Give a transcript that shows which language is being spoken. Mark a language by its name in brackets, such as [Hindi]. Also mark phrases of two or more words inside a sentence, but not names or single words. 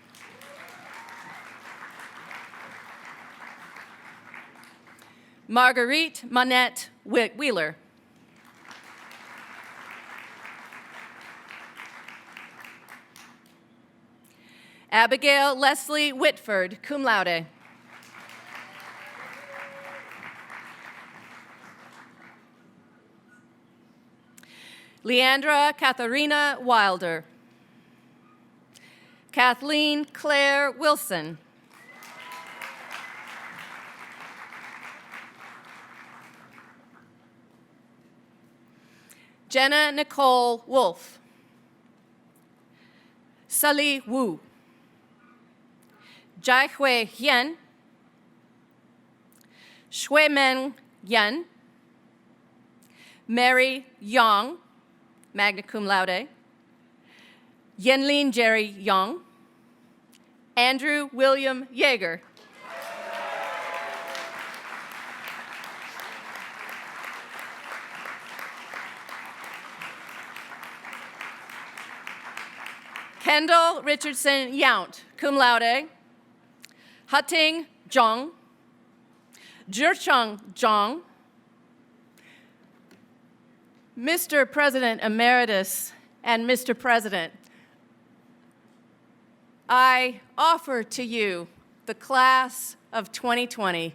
[English] Marguerite Monette Wheeler. Abigail Leslie Whitford, [Latin] cum laude. [English] Leandra Katharina Wilder. Kathleen Claire Wilson. Jenna Nicole Wolf. Sully Wu. Jai Hui Hien. Shui Meng Yen. Mary Yang, [Latin] magna cum laude. [English] Yenlin Jerry Young. Andrew William Yeager. Kendall Richardson Yount, [Latin] cum laude. [English] Hutting Zhang. Zhicheng Zhang. Mr. President Emeritus and Mr. President, I offer to you the class of 2020.